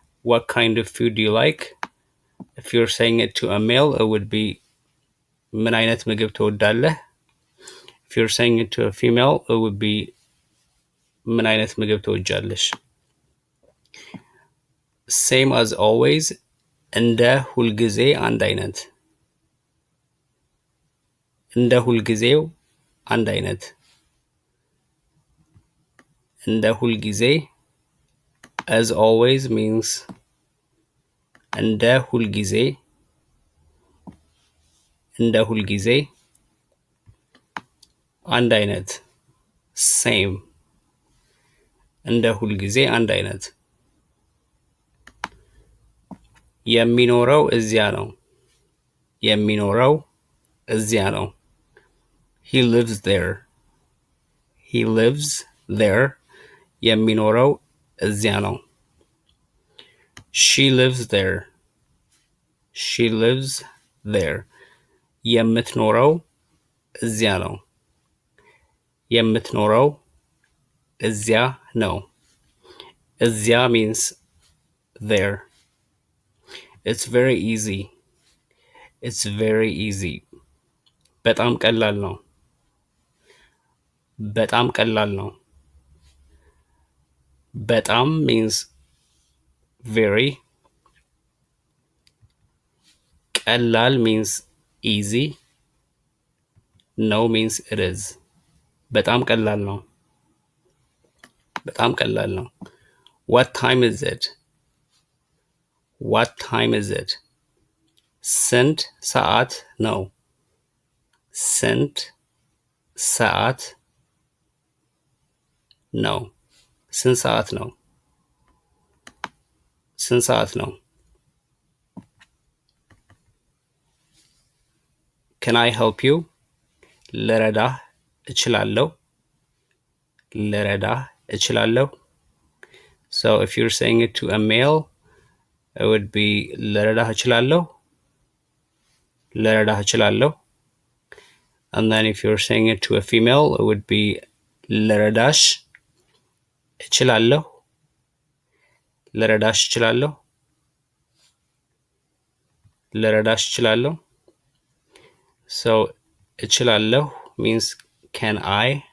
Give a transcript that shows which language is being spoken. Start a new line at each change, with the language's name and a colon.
English: What kind of food do you like? If you're saying it to a male, it would be
Amharic: ምን አይነት ምግብ ትወዳለህ?
English: If you're saying it to a female, it would be
Amharic: ምን አይነት ምግብ ትወጃለሽ?
English: Same as always.
Amharic: እንደ ሁልጊዜ አንድ አይነት። እንደ ሁልጊዜው አንድ አይነት። እንደ ሁልጊዜ
English: as always means
Amharic: እንደ ሁልጊዜ እንደ ሁልጊዜ አንድ አይነት same እንደ ሁልጊዜ አንድ አይነት። የሚኖረው እዚያ ነው። የሚኖረው እዚያ ነው።
English: He lives there. He lives there.
Amharic: የሚኖረው እዚያ ነው።
English: She lives there. She lives there.
Amharic: የምትኖረው እዚያ ነው። የምትኖረው እዚያ ነው። እዚያ
English: means there. It's very easy. It's very easy.
Amharic: በጣም ቀላል ነው። በጣም ቀላል ነው። በጣም
English: means very. ቀላል means easy. No means it is.
Amharic: በጣም ቀላል ነው። በጣም ቀላል ነው።
English: What time is it? What time is it?
Amharic: ስንት ሰዓት ነው? ስንት ሰዓት ነው? ስንት ሰዓት ነው? ስንት ሰዓት ነው?
English: Can I help you?
Amharic: ልረዳህ እችላለሁ። ልረዳህ እችላለሁ.
English: So if you're saying it to a male, it would be
Amharic: ልረዳህ እችላለሁ ልረዳህ እችላለሁ.
English: And then if you're saying it to a female, it would be
Amharic: ልረዳሽ እችላለሁ ልረዳሽ እችላለሁ ልረዳሽ እችላለሁ.
English: So እችላለሁ means can I.